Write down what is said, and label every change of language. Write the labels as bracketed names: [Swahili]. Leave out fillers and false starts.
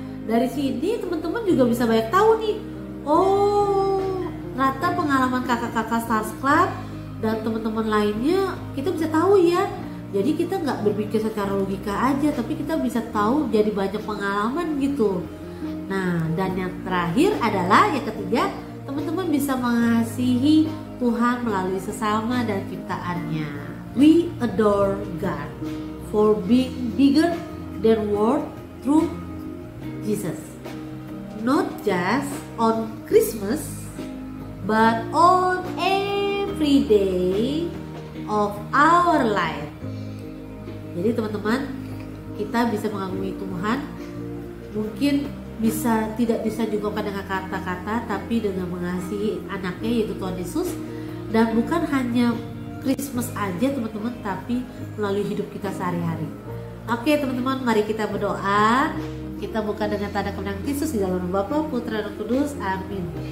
[Indonesian] dari sini teman-teman juga bisa banyak tahu nih. Oh, ternyata pengalaman kakak-kakak Stars Club dan teman-teman lainnya kita bisa tahu ya. Jadi kita nggak berpikir secara logika aja, tapi kita bisa tahu jadi banyak pengalaman gitu. Nah, dan yang terakhir adalah yang ketiga, teman-teman bisa mengasihi Tuhan melalui sesama dan ciptaannya. [English] We adore God for being bigger than world through Jesus. Not just on Christmas, but on every day of our life. [Indonesian] Jadi teman-teman, kita bisa mengagumi Tuhan. Mungkin tidak bisa diungkapkan dengan kata-kata, tapi dengan mengasihi anaknya yaitu Tuhan Yesus. Dan bukan hanya Christmas aja teman-teman, tapi melalui hidup kita sehari-hari. Oke teman-teman, mari kita berdoa. Kita buka dengan tanda kemenangan Yesus di dalam nama Bapa, Putra, dan Kudus. Amin.